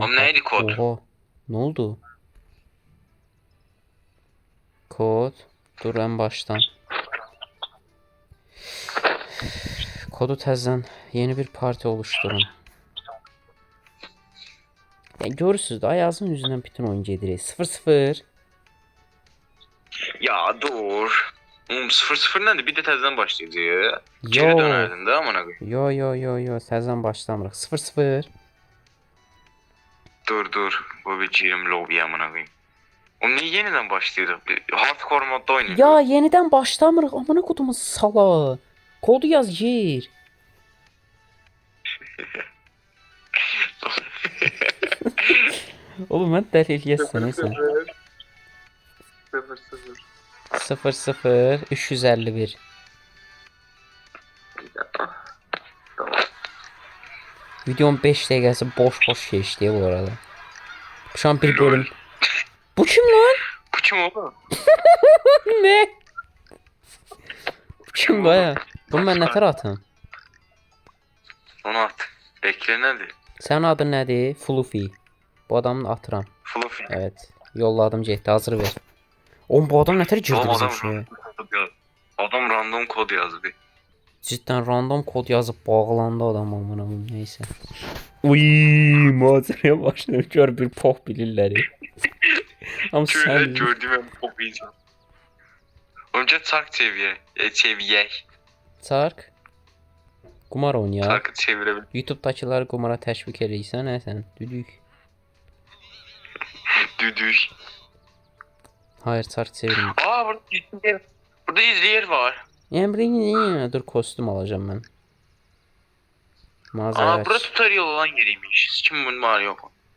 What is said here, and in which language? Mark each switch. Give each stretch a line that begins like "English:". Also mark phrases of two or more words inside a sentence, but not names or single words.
Turkish: Oğlum neydi kod? Oha. Ne oldu? Kod. Dur en baştan.
Azerbaijani: Kodu təzədən yeni bir parti oluşturun. Ya görürsüz də Ayazın yüzündən bütün oyun gedir. 0-0. Ya dur. Oğlum 0-0 nədir? Bir də təzədən başlayacağıq. Yo. Geri dönərdin də
Turkish: amına koyayım.
Azerbaijani: Yo. Təzədən başlamırıq. 0-0. Dur. Bu bir girim lobiyə
Turkish: amına koyayım.
Azerbaijani: Oğlum niye yeniden başlayırıq? Hardcore modda oynayırıq. Ya yenidən başlamırıq.
Turkish: Amına kodumun
Azerbaijani: sala. Kodu yaz gir. Oğlum mən dəli eləyəsən sən. 0-0. 0-0 351. Tamam. Videonun 5 dəqiqəsi boş
Turkish: geçti bu arada. Şu an bir bölüm. Bu kim lan? Bu kim oğlum? Ne? Bu kim baya?
Azerbaijani: Bunu mən nətər atım? Onu at. Bekle nədir? Sənin adın nədir? Fluffy. Bu adamı atıram. Fluffy.
Turkish: Evet. Yolladım getdi. Hazır ver.
Azerbaijani: Oğlum bu adam nətər girdi Oğlum bizim adam şeye? Adam random kod yazdı.
Turkish: Cidden random kod yazıp bağlandı adam amına koyayım neyse.
Azerbaijani: Uy, macəraya başladı. Gör bir poh bilirləri.
Turkish: Ama Şöyle sen gördüm ben çok insan. Önce çark çeviyek. Çark.
Azerbaijani: Qumar oynayaq.
Turkish: Çarkı çevirebilir.
Azerbaijani: YouTube'dakiləri qumara təşviq edirsən, nə sən?
Turkish: Düdük. Düdük. Hayır, çark çevirmə. Aa burada izleyer. Burada izleyer var.
Azerbaijani: Yəni dur kostyum alacağım mən. Mağazaya Aa burada aç.
Turkish: tutorial olan yeriymiş.
Azerbaijani: Kim bunun var yok.